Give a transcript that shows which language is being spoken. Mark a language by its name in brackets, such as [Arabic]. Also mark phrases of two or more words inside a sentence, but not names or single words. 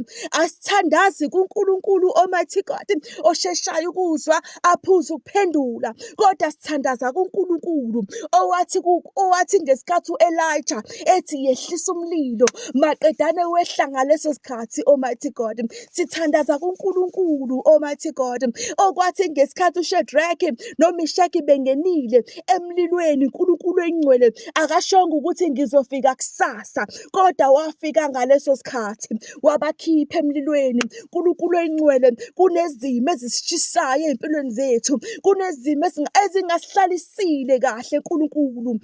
[Zulu] Asithandazi kuNkulunkulu, [English] Almighty God, [Zulu] osheshayo ukuzwa aphuze ukuphendula, kodwa sithandaza kuNkulunkulu owathi ngesikhathi u-Elijah ethi yehlisa umlilo maqedane wehla ngaleso sikhathi, [English] Almighty God. [Zulu] Sithandaza kuNkulunkulu, [English] Almighty God, [Zulu] okwathi ngesikhathi uShadrach noMeshach bengenile emlilweni, uNkulunkulu engcwele akashonga ukuthi ngizofika kusasa, kodwa wafika ngaleso sikhathi wabakhipha emlilweni. uNkulunkulu engcwele kunezimo ezisishisayo empilweni zethu, kunezimo ezingasihlalisile kahle uNkulunkulu.